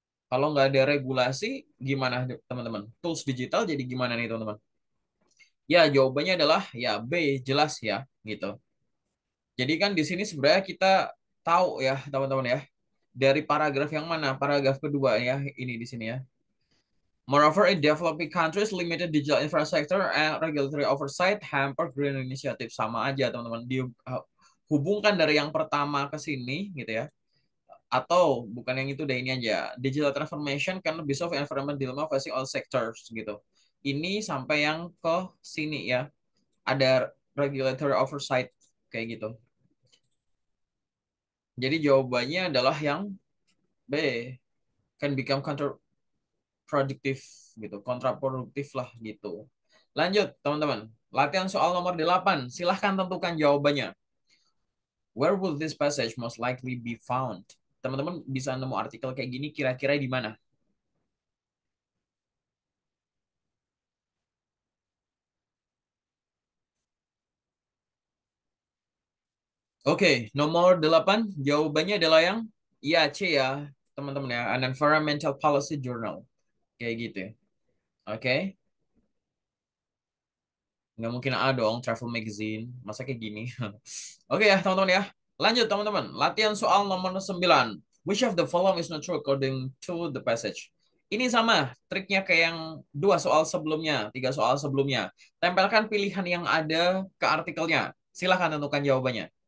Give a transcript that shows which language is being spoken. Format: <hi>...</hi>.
<id>Kalau nggak ada regulasi, gimana teman-teman? Tools digital jadi gimana nih teman-teman? Ya, jawabannya adalah ya B, jelas ya, gitu. Jadi kan di sini sebenarnya kita tahu ya teman-teman ya, dari paragraf yang mana? Paragraf kedua ya, ini di sini ya.</id> <en>Moreover, in developing countries, limited digital infrastructure and regulatory oversight hamper green initiative.</en> <id>Sama aja, teman-teman. Dihubungkan dari yang pertama ke sini, gitu ya. Atau bukan yang itu, deh ini aja.</id> <en>Digital transformation can be solved environment dilemma facing all sectors, gitu.</en> <id>Ini sampai yang ke sini ya. Ada regulatory oversight, kayak gitu. Jadi jawabannya adalah yang B. Can become produktif gitu, kontraproduktif lah gitu. Lanjut, teman-teman. Latihan soal nomor 8. Silahkan tentukan jawabannya.</id> <en>Where will this passage most likely be found?</en> <id>Teman-teman bisa nemu artikel kayak gini kira-kira di mana? Oke, nomor 8 jawabannya adalah yang ya C ya, teman-teman ya, An Environmental Policy Journal. Kayak gitu ya. Oke, nggak mungkin A dong, Travel Magazine. Masa kayak gini? Oke ya, teman-teman ya. Lanjut, teman-teman. Latihan soal nomor 9.</id> <en>Which of the following is not true according to the passage?</en> <id>Ini sama, triknya kayak yang dua soal sebelumnya, tiga soal sebelumnya. Tempelkan pilihan yang ada ke artikelnya. Silahkan tentukan jawabannya.</id>